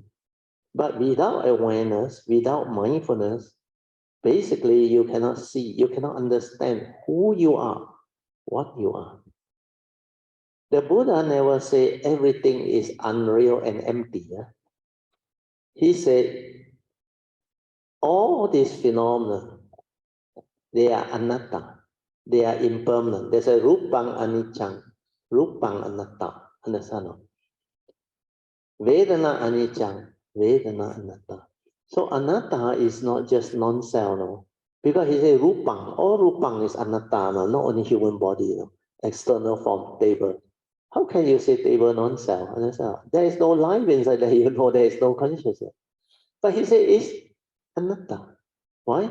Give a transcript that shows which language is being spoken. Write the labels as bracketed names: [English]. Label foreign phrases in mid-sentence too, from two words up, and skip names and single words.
[English] But without awareness, without mindfulness, basically you cannot see, you cannot understand who you are, what you are. The Buddha never say everything is unreal and empty. Yeah? He said all these phenomena, they are anatta, they are impermanent. There's a [Pali] rupang anicca, rupang anatta, understand? Vedana anicca, vedana anatta. [English] So anatta is not just non-self, no? Because he said rupang, all rupang is anatta, no? Not only human body, no? External form, table. How can you say table non-self? There is no life inside there, you know, there is no consciousness. But he said it's anatta. Why?